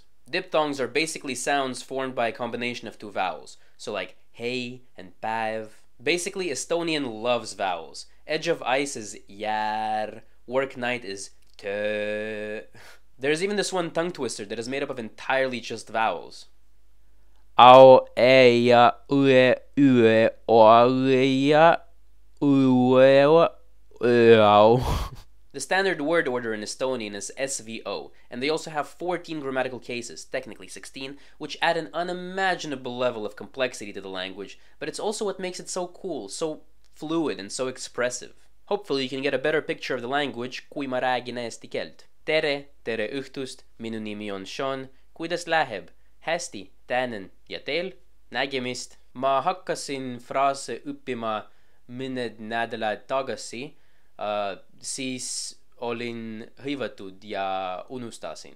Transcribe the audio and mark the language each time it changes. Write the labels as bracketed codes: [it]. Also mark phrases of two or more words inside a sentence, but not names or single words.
[en] Diphthongs are basically sounds formed by a combination of 2 vowels, so like hey and päev. Basically, Estonian loves vowels. Edge of ice is jär, work night is tö. There's even this one tongue twister that is made up of entirely just vowels. [et] Au, e, ya, ue, ue, o, ya, ue, au. [en] The standard word order in Estonian is SVO, and they also have 14 grammatical cases, technically 16, which add an unimaginable level of complexity to the language, but it's also what makes it so cool, so fluid, and so expressive. Hopefully you can get a better picture of the language [et] kui ma räägin eesti keelt. Tere, tere õhtust, minu nimi on Sean, kuidas läheb? Hästi, tänan, ja teil? Nägemist. Ma hakkasin fraase õppima mõned nädalad tagasi, siis olin hõivatud ja unustasin.